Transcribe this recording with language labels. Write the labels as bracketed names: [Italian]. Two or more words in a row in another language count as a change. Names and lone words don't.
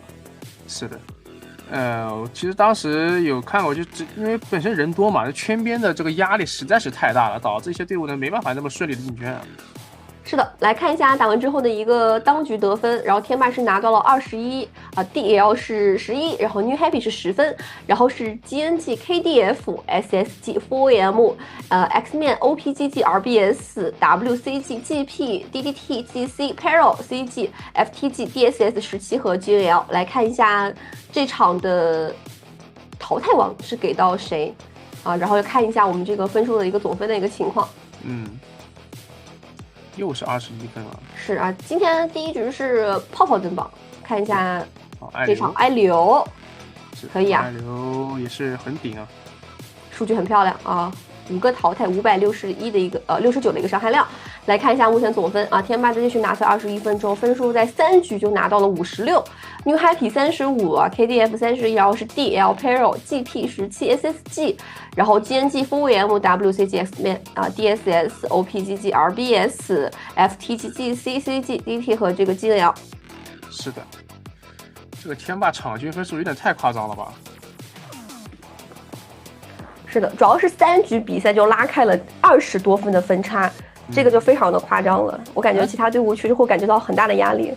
[Chinese] 是的，其实当时有看过，因为本身人多嘛，圈边的这个压力实在是太大了，导致一些队伍呢没办法那么顺利的进圈。是的，来看一下打完之后的一个当局得分，然后天霸是拿到了21，DL 是11，然后 New Happy 是10分，然后是 GNG、KDF、SSG、4AM、Xman、OPGG、RBS、WCG、GP、DDT、GC、Peril、CG、FTG、DSS 17 和 GNL。来看一下这场的淘汰王是给到谁啊？然后看一下我们这个分数的一个总分的一个情况。又是21分了。是啊，今天第1局是泡泡登榜，看一下这场艾流，可以啊，艾流也是很顶啊，数据很漂亮啊，5个淘汰，561的一个69的一个伤害量。来看一下目前总分啊，天霸继续拿下21分之后，分数在3局就拿到了 56，New Happy 35 啊 ，KDF 31，然后是 DL Peril GP 17 SSG， 然后 GNG 4AM WCG Xman 啊 DSS OPGG RBS FTG GC CG DT 和这个 GNL。是的，这个天霸场均分数有点太夸张了吧？是的，主要是3局比赛就拉开了20多分的分差。这个就非常的夸张了，我感觉其他队伍确实会感觉到很大的压力。